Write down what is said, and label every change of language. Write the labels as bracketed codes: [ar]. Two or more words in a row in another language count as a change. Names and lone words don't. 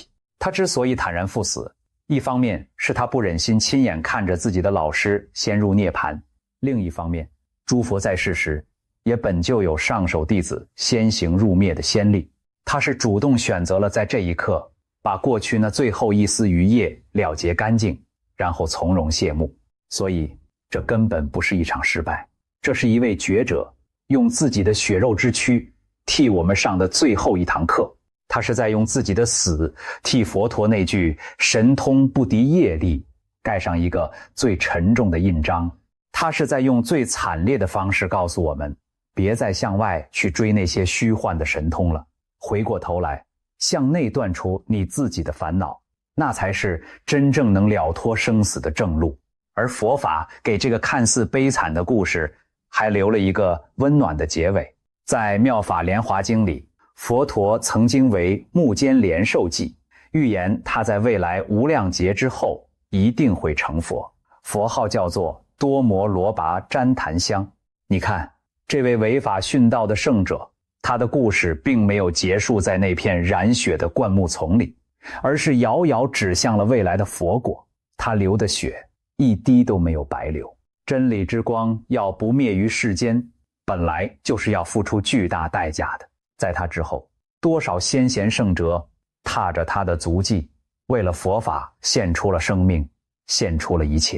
[zh] 他之所以坦然赴死，一方面是他不忍心親眼看着自己的老師先入涅槃，另一方面，諸佛在世時也本就有上首弟子先行入滅的先例。他是主動選擇了在這一刻把過去那最後一絲餘業了結乾淨，然後從容謝幕。所以這根本不是一場失敗，這是一位覺者用自己的血肉之軀替我們上的最後一堂課。他是在用自己的死替佛陀那句神通不敵業力蓋上一個最沉重的印章。他是在用最慘烈的方式告訴我們，別再向外去追那些虛幻的神通了，回過頭來向內斷出你自己的煩惱，那才是真正能了脫生死的正路。而佛法給這個看似悲慘的故事還留了一個溫暖的結尾。在《妙法蓮華經》裡，佛陀曾經為目犍連授記，預言他在未來無量劫之後一定會成佛，佛號叫做多摩羅跋旃檀香。你看，這位違法殉道的聖者，他的故事並沒有結束在那片染血的灌木叢裡，而是遙遙指向了未來的佛國。他流的血一滴都沒有白流。真理之光要不滅於世間，本來就是要付出巨大代價的。在他之後，多少先賢聖哲踏着他的足跡， 為了佛法獻出了生命，獻出了一切。